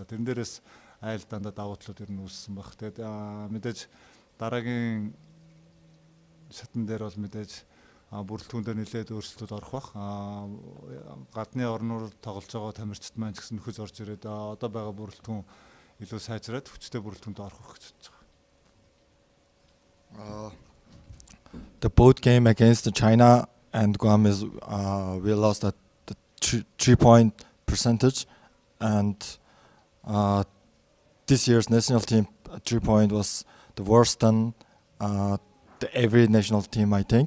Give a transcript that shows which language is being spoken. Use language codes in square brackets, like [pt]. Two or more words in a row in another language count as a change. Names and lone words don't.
[mn] Тэрэн дээрээс айл дандаа давуу талууд ер нь үүссэн баг. Тэгээд мэдээж дараагийн шатн дээр бол мэдээж бүрэлдэхүүн дээр нэлээд өөрчлөлтүүд орох бах. Гадны орноор тоглож байгаа тамирчид маань ч гэсэн нөхөж орж ирээд одоо байгаа бүрэлдэхүүн илүү сайжраад хүчтэй бүрэлдэхүүнд орох гэж бодож байгаа. [en] The boat game against China and Guam is we lost at the 3-point percentage, and this year's national team 3-point was the worst than every national team, I think.